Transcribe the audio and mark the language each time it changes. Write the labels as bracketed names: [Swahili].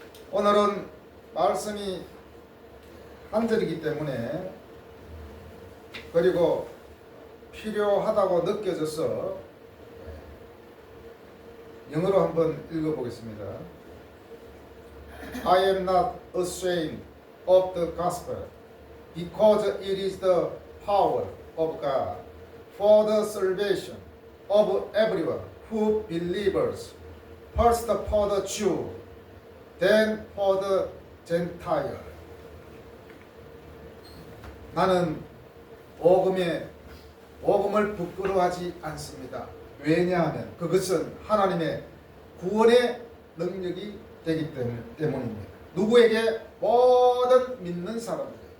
[Korean] 오늘은 말씀이 한 절이기 때문에 그리고 필요하다고 느껴져서 영어로 한번 읽어보겠습니다. [English] I am not ashamed of the gospel because it is the power of God for the salvation of everyone who believes, first for the Jew, then for the Gentile. [Korean] 나는 복음을 부끄러워하지 않습니다. 왜냐하면 그것은 하나님의 구원의 능력이 되기 때문입니다. 누구에게? 모든 믿는 사람들에게.